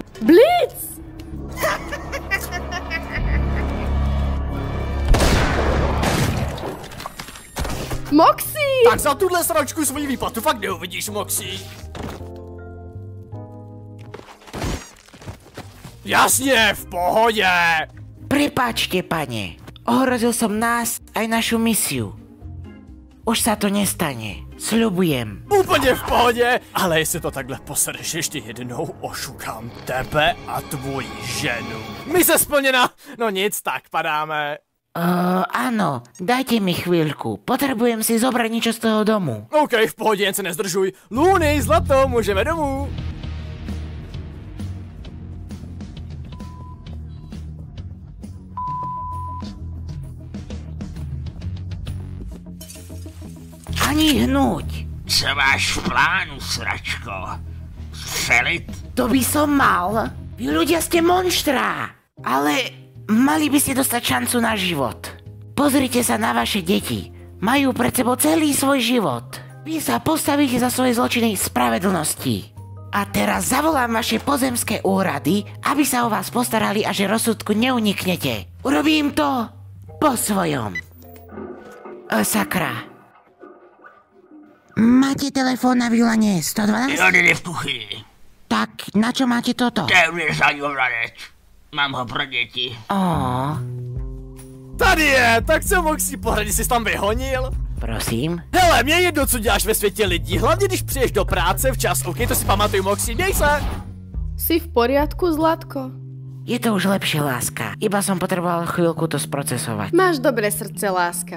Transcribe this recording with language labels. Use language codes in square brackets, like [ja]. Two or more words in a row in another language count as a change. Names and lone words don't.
[cs] Blitz! Moxie! Tak za tuhle sračku svoji výplatu fakt neuvidíš, Moxie. Jasně, v pohodě. [sk] Prepáčte, pane. Ohrozil som nás aj našu misiu. Už sa to nestane. Sľubujem. [cs] Úplně v pohodě, ale jestli to takhle posereš ještě jednou, ošukám tebe a tvoji ženu. Mise splněna, no nic, tak padáme. [sk] Áno, dajte mi chvíľku. Potrebujem si zobrať niečo z toho domu. [cs] OK, v pohodě, jen se nezdržuj. Luny, zlato, můžeme domů. Ani hnúť. Co máš v plánu, sračko? Střelit? [sk] To by som mal. Vy ľudia ste monštrá. Ale mali by ste dostať šancu na život. Pozrite sa na vaše deti. Majú pred sebou celý svoj život. Vy sa postavíte za svoje zločiny spravedlnosti. A teraz zavolám vaše pozemské úrady, aby sa o vás postarali a že rozsudku neuniknete. Urobím to po svojom. Sakra. Máte telefón na Vilane 112? Jeden je v kuchyni. Tak na čo máte toto? [cs] To je univerzální ovladač. Mám ho pro děti. Tady je, tak co, Moxie, pohradě jsi tam vyhonil? Prosím? Hele, mě jedno, co děláš ve světě lidí, hlavně když přijdeš do práce včas, OK, to si pamatuj, Moxie, měj se! [sk] Si v poriadku, Zlatko? Je to už lepšie, láska. Iba som potreboval chvíľku to sprocesovať. Máš dobré srdce, láska.